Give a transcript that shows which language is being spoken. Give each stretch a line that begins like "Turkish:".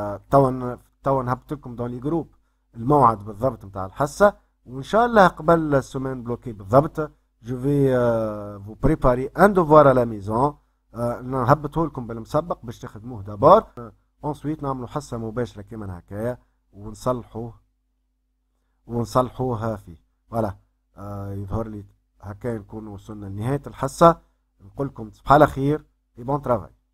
Arabic: توا نهبط لكم دون لي جروب الموعد بالضبط نتاع الحصة وإن شاء الله قبل السومان بلوكي بالضبط.
French: Je vais vous préparer un devoir à la maison.
Arabic: نهبطه لكم بالمسبق باش تخدموه دابور. ensuite نعملوا حصة مباشرة كيما هكايا ونصلحوها فيه. فوالا يظهر لي هكايا نكون وصلنا لنهاية الحصة. نقول لكم تصبحوا على خير
French: et bon travail.